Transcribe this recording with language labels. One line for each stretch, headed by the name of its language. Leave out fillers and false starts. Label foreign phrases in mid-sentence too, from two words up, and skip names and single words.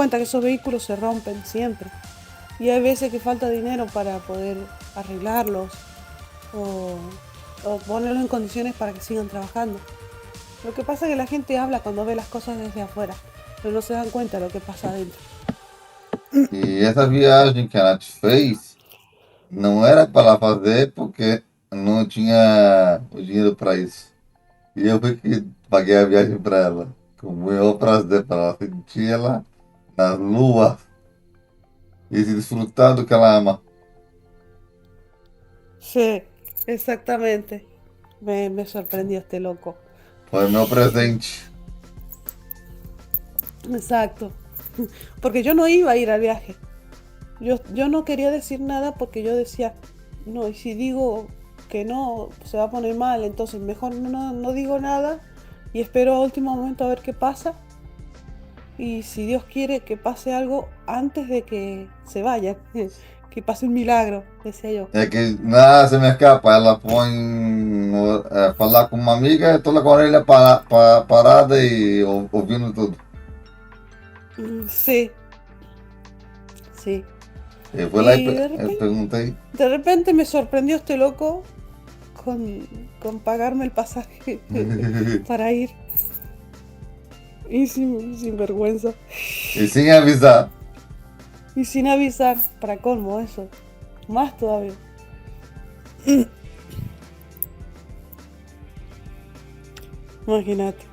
Spanish: da cuenta que esos vehículos se rompen siempre. Y hay veces que falta dinero para poder arreglarlos o, o ponerlos en condiciones para que sigan trabajando. Lo que pasa es que la gente habla cuando ve las cosas desde afuera, pero no se dan cuenta de lo que pasa adentro.
Portuguese: E essa viagem que a Nath fez não era para ela fazer porque não tinha o dinheiro para isso. E eu fui que paguei a viagem para ela. Com o maior prazer para ela sentir ela nas luas e se desfrutar do que ela ama.
Spanish: Sí, exactamente. Me sorprendió este loco.
Portuguese: Foi meu presente.
Spanish: Exacto. Porque yo no iba a ir al viaje. Yo no quería decir nada porque yo decía, no, y si digo que no, se va a poner mal, entonces mejor no digo nada y espero a último momento a ver qué pasa. Y si Dios quiere que pase algo antes de que se vaya, que pase un milagro, decía yo. É que nada se me escapa.
Portuguese: Ela foi falar com uma amiga, estou lá com a orelha parada e ouvindo tudo.
Spanish: Sí, sí.
Portuguese: Eu fui lá e
Spanish: Y
Portuguese: perguntei.
Spanish: de repente me sorprendió este loco con pagarme el pasaje para ir. Y sin vergüenza.
Portuguese: E sem avisar.
Spanish: Y sin avisar, para colmo eso. Más todavía. Imagínate.